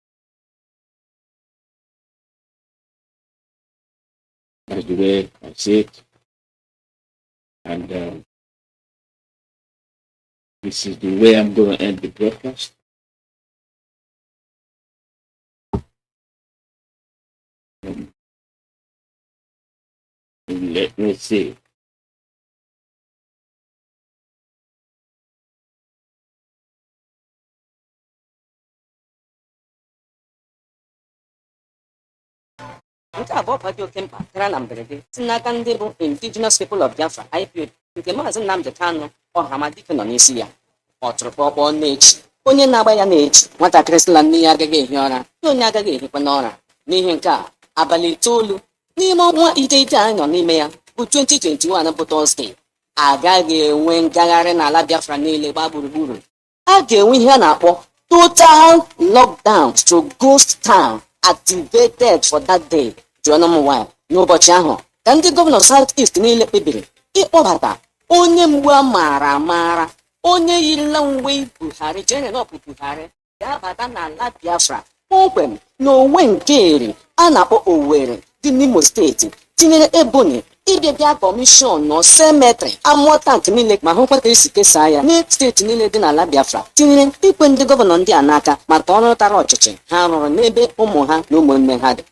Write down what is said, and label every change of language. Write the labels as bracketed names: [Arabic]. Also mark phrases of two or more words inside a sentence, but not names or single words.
[English] That's the way I see it. And we This is the way I'm going to end the broadcast. Let me see. [Igbo] Nke abụọ bụ dị oke mkpa gara na mberede si n'aka ndị bụ [English] indigenous people of Biafra [Igbo] Ipob nke Mazi Nnamdi Kanu Ọhamadike nọ n'isi ya. Ọ tụrụ kpọkpọ n'echi onye na-agba ya na-echi nwatakịrị sịla nne ya agaghị ehi ụra na onye agaghị ehikwa n'ụra. N'ihi nke a abalị 9 n'ime ọnwa iteghete anyị nọ n'ime ya bụ 2021 bụ Tọzdee, agaghị enwe ngagharị n'ala Biafra niile gbaa gburugburu. A ga-enwe ihe a na-akpọ [English] total lockdown to ghost town activated for that day. [Igbo] Jụọnụ m nwanyị n'ụbọchị ahụ ka ndị gọvanọ South East niile kpebiri ịkpọbata onye mgbu a maara amaara, onye yirila uwe Buhari Jeneral Buhari ga-abata n'ala Biafra kpọmkwem n'onwe nke eri a na-akpọ Owerri dị n'Imo steeti, tinyere Ebonyi ịbịabịa kọmishọn nọ semetrị amụọ tank niile ma hụkwa ka esi kesaa ya na steeti niile dị n'ala Biafra, tinyere ikwe ndị gọvanọ ndị a n'aka maka ọrụ tara ọchịchị ha rụrụ n'ebe ụmụ ha na ụmụnne ha dị.